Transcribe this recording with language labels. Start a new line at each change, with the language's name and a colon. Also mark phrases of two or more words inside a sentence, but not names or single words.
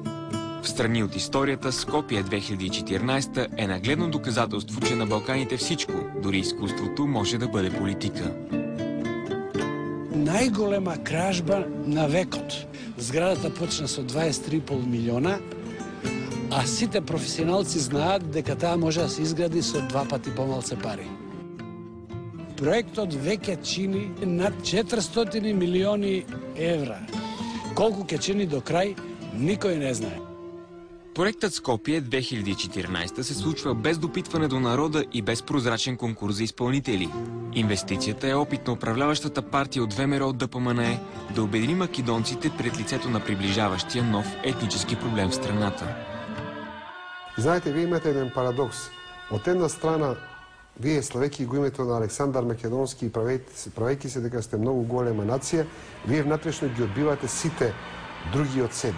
Bulgarian: В Встрани от историята, Скопие 2014 е нагледно доказателство, че на Балканите всичко, дори изкуството, може да бъде политика.
Macedonian: Најголема кражба на векот. Зградата почна со 23,5 милиона, а сите професионалци знаат дека таа може да се изгради со 2 пати помалце пари. Проектот веќе чини над 400 милиони евра. Колку ќе чини до крај, никој не знае.
Bulgarian: Проектът Скопие 2014 се случва без допитване до народа и без прозрачен конкурс за изпълнители. Инвестицията е опит на управляващата партия от ВМРО ДПМНЕ да обедини македонците пред лицето на приближаващия нов етнически проблем в страната.
Macedonian: Знаете, вие имате еден парадокс. От една страна, вие славейки го името на Александар Македонски и правейки се дека сте много голема нација, вие внатрешно ги одбивате сите други од себе.